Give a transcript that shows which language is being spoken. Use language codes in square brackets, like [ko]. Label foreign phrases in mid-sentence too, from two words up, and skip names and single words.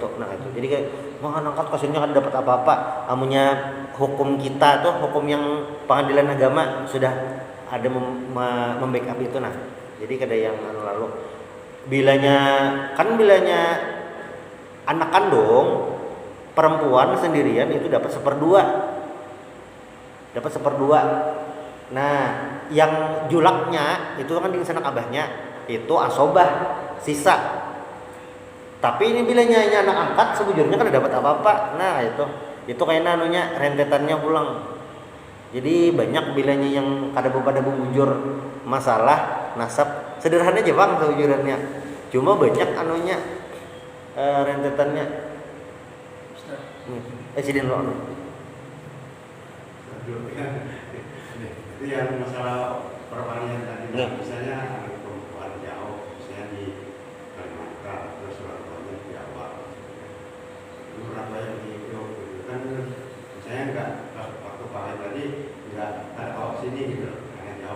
[bjn] Nah itu jadi kayak mau anak angkat kasihnya kan dapat apa-apa, amunya hukum kita tuh hukum yang pengadilan agama sudah ada membackup itu. Nah jadi kada yang lalu bilanya anak kandung perempuan sendirian itu dapat 1/2. Nah, yang julaknya itu kan di sanak abahnya itu asobah sisa. Tapi ini bilanya anak angkat sebujurnya kan dapat apa-apa. Nah, itu kayak anunya rentetannya pulang. Jadi banyak bilanya yang kada bujur masalah nasab. Sederhana aja Bang sebujurannya. Cuma banyak anunya rentetannya. Sidin lo. [id] Itu yang masalah perwalian tadi, misalnya anak perempuan jauh, misalnya di Kalimantan, terus orang tuanya di Jawa, itu orang tua yang di Jogja, kan misalnya nggak waktu pakai tadi nggak ada kawat sini gitu, karena jauh.